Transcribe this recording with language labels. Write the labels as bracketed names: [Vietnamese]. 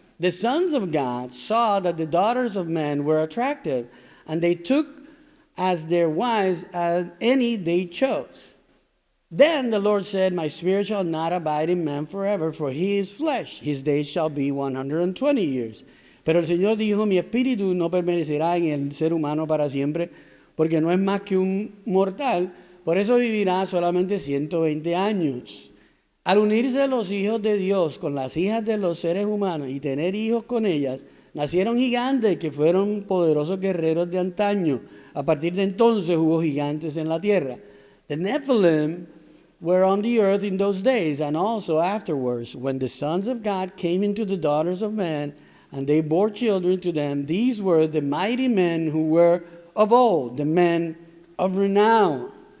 [English] The sons of God saw that the daughters of men were attractive, and they took as their wives as any they chose. Then the Lord said, My spirit shall not abide in man forever, for he is flesh. His days shall be 120 years. [Spanish] Pero el Señor dijo, Mi espíritu no permanecerá en el ser humano para siempre, porque no es más que un mortal, por eso vivirá solamente 120 años. Al unirse los hijos de Dios con las hijas de los seres humanos y tener hijos con ellas, nacieron gigantes que fueron poderosos guerreros de antaño. A partir de entonces hubo gigantes en la tierra. [English] The Nephilim were on the earth in those days, and also afterwards, when the sons of God came into the daughters of men, and they bore children to them. These were the mighty men who were of old, the men of renown.